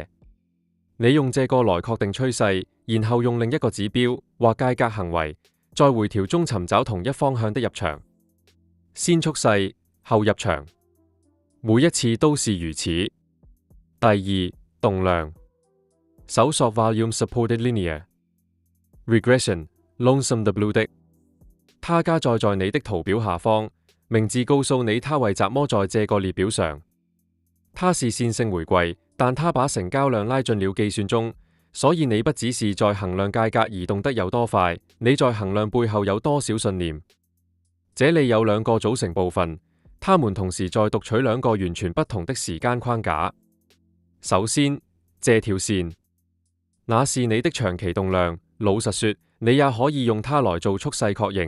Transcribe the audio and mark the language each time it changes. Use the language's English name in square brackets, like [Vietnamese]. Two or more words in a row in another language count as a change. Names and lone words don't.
[Chinese] 你用這個來確定趨勢，然後用另一個指標或價格行為，在回調中尋找同一方向的入場。先速勢，後入場，每一次都是如此。第二，動量。搜索 [English] Volume Supported Linear Regression Lonesome the Blue [Chinese] 的，它加載在你的圖表下方，名字告訴你它為什麼在這個列表上。它是線性回歸，但它把成交量拉進了計算中，所以你不只是在衡量價格移動得有多快，你在衡量背後有多少信念。這裡有2個組成部分，它們同時在讀取2個完全不同的時間框架。首先，這條線，那是你的長期動量。老實說，你也可以用它來做速勢確認。